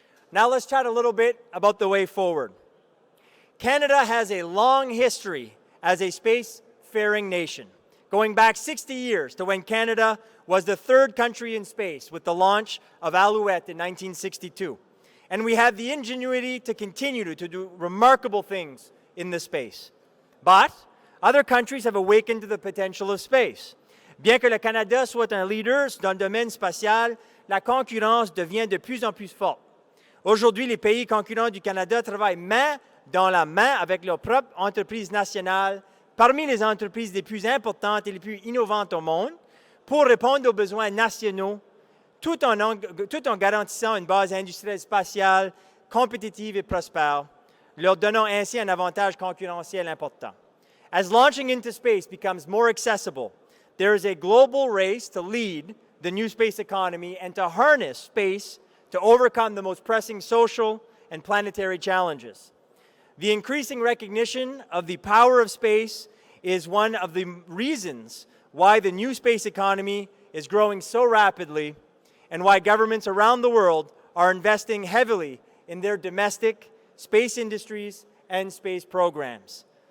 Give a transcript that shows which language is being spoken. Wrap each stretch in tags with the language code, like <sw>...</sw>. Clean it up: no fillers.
<en>Now let's chat a little bit about the way forward. Canada has a long history as a spacefaring nation, going back 60 years to when Canada was the third country in space with the launch of Alouette in 1962. And we have the ingenuity to continue to do remarkable things in this space. But other countries have awakened to the potential of space.</en> <fr>Bien que le Canada soit un leader dans le domaine spatial, la concurrence devient de plus en plus forte. Aujourd'hui, les pays concurrents du Canada travaillent main dans la main avec leurs propres entreprises nationales, parmi les entreprises les plus importantes et les plus innovantes au monde, pour répondre aux besoins nationaux, tout en garantissant une base industrielle spatiale compétitive et prospère, leur donnant ainsi un avantage concurrentiel important.</fr> <en>As launching into space becomes more accessible, there is a global race to lead the new space economy and to harness space to overcome the most pressing social and planetary challenges. The increasing recognition of the power of space is one of the reasons why the new space economy is growing so rapidly and why governments around the world are investing heavily in their domestic space industries and space programs.</en>